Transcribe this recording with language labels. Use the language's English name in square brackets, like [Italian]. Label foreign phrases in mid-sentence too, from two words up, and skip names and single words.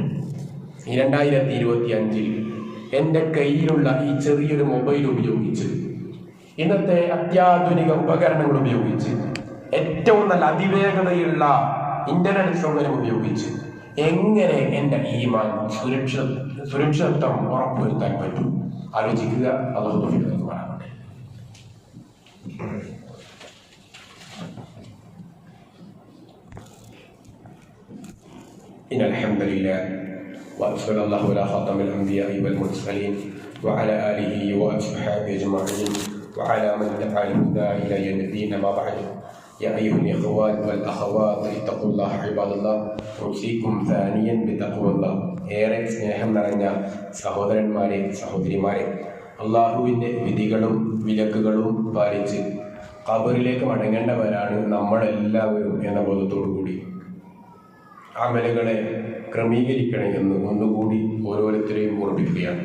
[Malayalam] ഈ 2025 എൻ്റെ കയ്യിലുള്ള ഈ ചെറിയൊരു മൊബൈൽ ഉപയോഗിച്ച്, ഇന്നത്തെ അത്യാധുനിക ഉപകരണങ്ങൾ ഉപയോഗിച്ച്, ഏറ്റവും നല്ല അതിവേഗതയുള്ള ഇന്റർനെറ്റ് സൗകര്യം ഉപയോഗിച്ച് എങ്ങനെ എൻ്റെ ഈമാൻ സുരക്ഷിതത്വം ഉറപ്പുവരുത്താൻ പറ്റും? ആലോചിക്കുക. അല്ലാഹു പറയട്ടെ. [Arabic] إن الحمد لله وصلى الله على خاتم الأنبياء والمرسلين وعلى آله وأصحابه أجمعين وعلى من تبع الهدى إلى يوم الدين. ما بعد يا أيها الإخوان والأخوات اتقوا الله عباد الله أوصيكم ثانيا بتقوى الله. [Malayalam] ഏറെ സ്നേഹം നിറഞ്ഞ സഹോദരന്മാരെ, സഹോദരിമാരെ, അള്ളാഹുവിൻ്റെ വിധികളും വിലക്കുകളും പാലിച്ച് ഖബറിലേക്ക് മടങ്ങേണ്ടവരാണ് നമ്മളെല്ലാവരും എന്ന ബോധത്തോടു കൂടി അമലുകളെ ക്രമീകരിക്കണേ എന്ന് ഒന്നുകൂടി ഓരോരുത്തരെയും ഓർമ്മിക്കുകയാണ്.